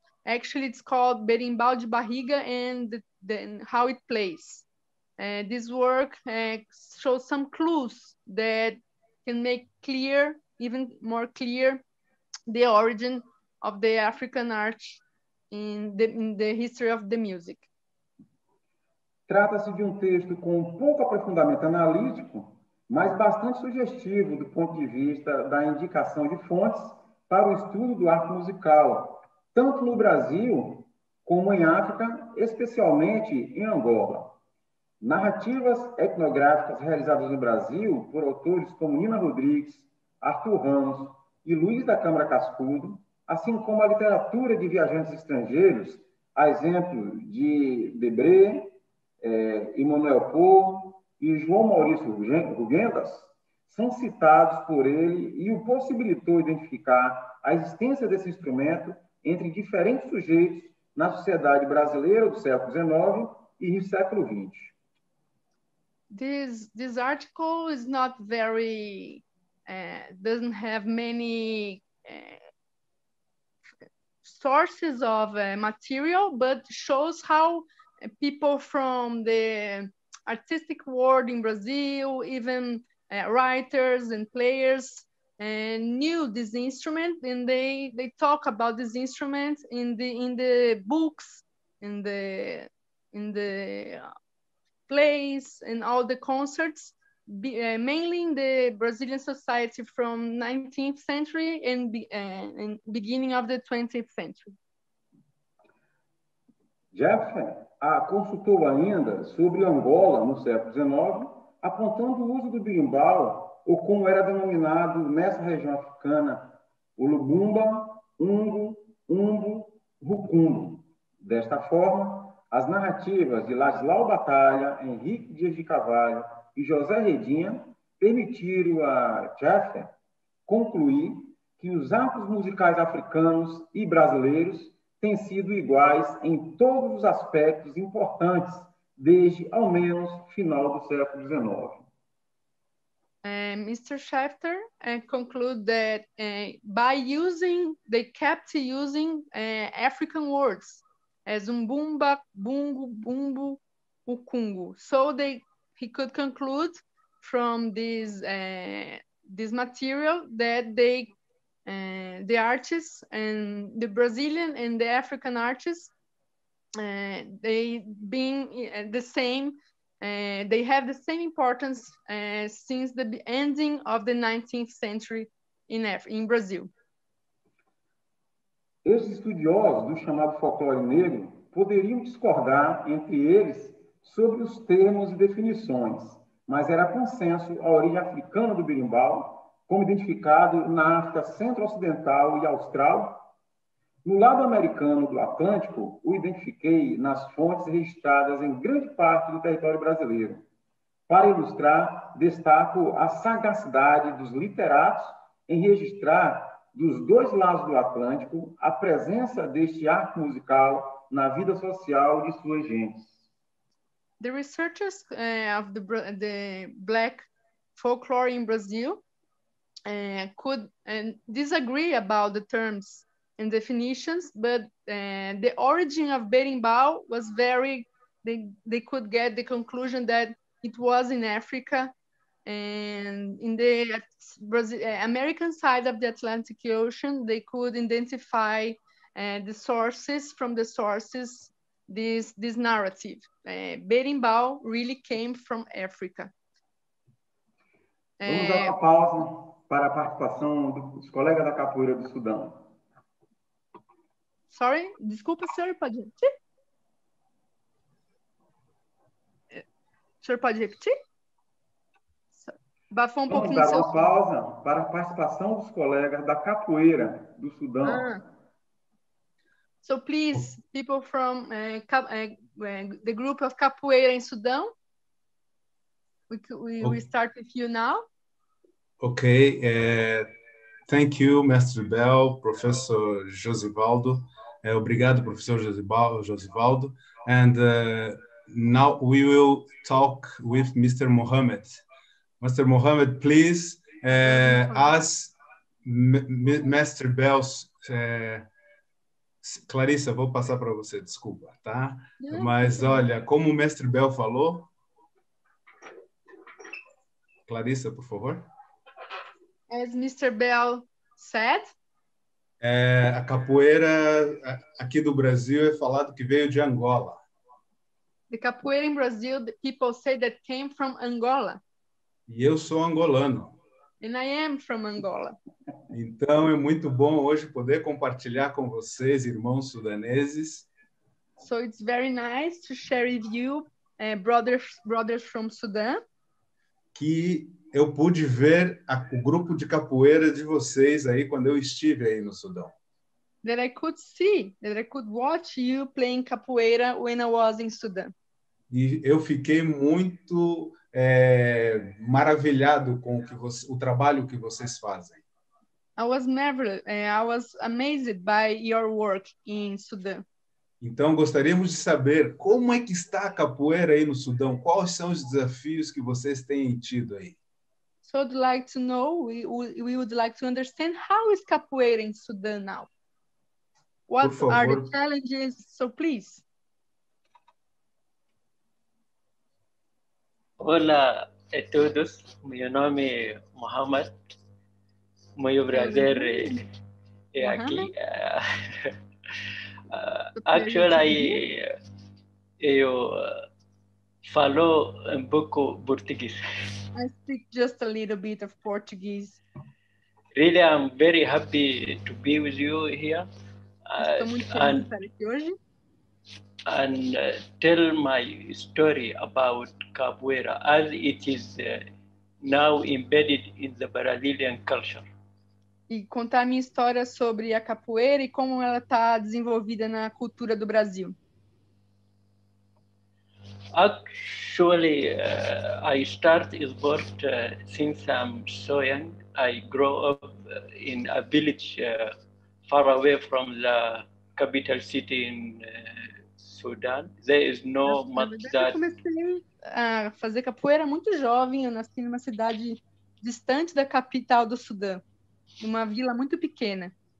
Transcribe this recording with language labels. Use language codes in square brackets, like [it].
[en] Actually, it's called Berimbau de Barriga and how it plays. This work shows some clues that can make clear, even more clear, the origin of the African arch in the history of the music. [pt] Trata-se de texto com pouco aprofundamento analítico, mas bastante sugestivo do ponto de vista da indicação de fontes para o estudo do arco musical, tanto no Brasil como em África, especialmente em Angola. Narrativas etnográficas realizadas no Brasil por autores como Nina Rodrigues, Arthur Ramos e Luiz da Câmara Cascudo, assim como a literatura de viajantes estrangeiros, a exemplo de Debré, Emmanuel Poe e João Maurício Rugendas, são citados por ele e o possibilitou identificar a existência desse instrumento entre diferentes sujeitos na sociedade brasileira do século XIX e do século XX. [en] This article is not very, doesn't have many sources of material, but shows how people from the artistic world in Brazil, even writers and players, knew this instrument, and they talk about this instrument in the books, in the plays and all the concerts, mainly in the Brazilian society from 19th century and beginning of the 20th century. [pt] Jefferson consultou ainda sobre Angola no século XIX, apontando o uso do berimbau, ou como era denominado nessa região africana, o lubumba, umbo, umbo, rucumbo. Desta forma, as narrativas de Ladislau Batalha, Henrique Dias de Carvalho e José Redinha permitiram a Jefferson concluir que os atos musicais africanos e brasileiros têm sido iguais em todos os aspectos importantes desde, ao menos, final do século XIX. [en] Mr. Schefter conclude that they kept using African words as umbumba, bungu, bumbu, ukungu. So he could conclude from this material that the artists and the Brazilian and the African artists, they being the same. They have the same importance since the ending of the 19th century in Brazil. [pt] Esses estudiosos do chamado folclore negro poderiam discordar entre eles sobre os termos e definições, mas era consenso a origem africana do berimbau, como identificado na África Centro-Ocidental e Austral. No lado americano do Atlântico, o identifiquei nas fontes registradas em grande parte do território brasileiro. Para ilustrar, destaco a sagacidade dos literatos em registrar, dos dois lados do Atlântico, a presença deste arte musical na vida social de suas gentes. [en] The researchers of the Black folklore in Brazil could disagree about the terms and definitions, but the origin of berimbau was they could get the conclusion that it was in Africa, and in the American side of the Atlantic Ocean, they could identify the sources from the sources, this narrative. Berimbau really came from Africa. [pt] Vamos dar uma pausa para a participação dos colegas da capoeira do Sudão. [en] Sorry, [pt] desculpa, senhor, pode repetir? O senhor pode repetir? Bafou um pouquinho. Vamos dar uma pausa para a participação dos colegas da capoeira do Sudão. [en] So please, people from the group of capoeira in Sudan, we start with you now. Okay, thank you, Mestre Bel, Professor Josivaldo. [pt] Obrigado, Professor Josivaldo. [en] And now we will talk with Mr. Mohammed. Mr. Mohammed, please, as Mestre Bel's... [pt] Clarissa, vou passar para você, desculpa, tá? Mas, olha, como o Mestre Bel falou... Clarissa, por favor. [en] As Mr. Bel said... [pt] a capoeira aqui do Brasil é falado que veio de Angola. [en] The capoeira in Brazil, the people say that came from Angola. [pt] E eu sou angolano. [en] And I am from Angola. [pt] Então é muito bom hoje poder compartilhar com vocês, irmãos sudaneses. [en] So it's very nice to share with you, brothers from Sudan. [pt] Que eu pude ver o grupo de capoeira de vocês aí quando eu estive aí no Sudão. [en] That I could watch you playing capoeira when I was in Sudan. [pt] E eu fiquei muito maravilhado com o trabalho que vocês fazem. [en] I was amazed by your work in Sudan. [pt] Então, gostaríamos de saber como é que está a capoeira aí no Sudão? Quais são os desafios que vocês têm tido aí? [en] So I'd like to know, we would like to understand how is capoeira in Sudan now? What are the challenges? So please. [pt] Olá a todos, meu nome é Mohamed. Meu prazer é aqui. [en] Actually, [pt] eu Falou um pouco português. [en] I speak just a little bit of Portuguese. Really, I'm very happy to be with you here. [pt] Estou muito feliz de estar aqui hoje. [en] And tell my story about capoeira as it is now embedded in the Brazilian culture. [pt] E contar a minha história sobre a capoeira e como ela está desenvolvida na cultura do Brasil. [en] Actually, I start sport since I'm so young. I grow up in a village far away from the capital city in Sudan. There is no much that. [pt] Eu comecei a fazer capoeira muito jovem. Eu nasci numa cidade distante da capital do Sudão, numa vila muito pequena.